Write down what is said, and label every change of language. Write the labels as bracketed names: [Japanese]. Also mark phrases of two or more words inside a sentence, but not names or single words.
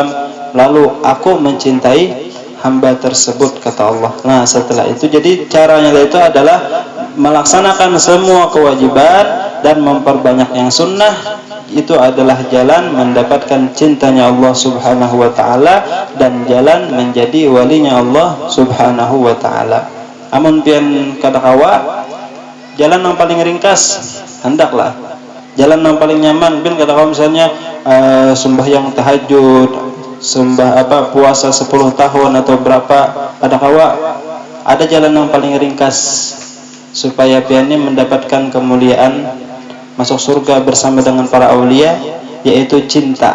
[Indonesian] Lalu aku mencintai hamba tersebut, kata Allah. Nah, setelah itu jadi caranya itu adalah melaksanakan semua kewajiban dan memperbanyak yang sunnah. Itu adalah jalan mendapatkan cintanya Allah [Arabic] Subhanahu wa ta'ala [Indonesian] dan jalan menjadi walinya Allah [Arabic] Subhanahu wa ta'ala. [Banjar] Amun pian kadakawa jalan yang paling ringkas, hendaklah jalan yang paling nyaman. Pian kadakawa misalnya sembahyang tahajud, puasa 10 tahun atau berapa, kadakawa ada jalan yang paling ringkas supaya piannya mendapatkan kemuliaan masuk surga bersama dengan para aulia, yaitu cinta.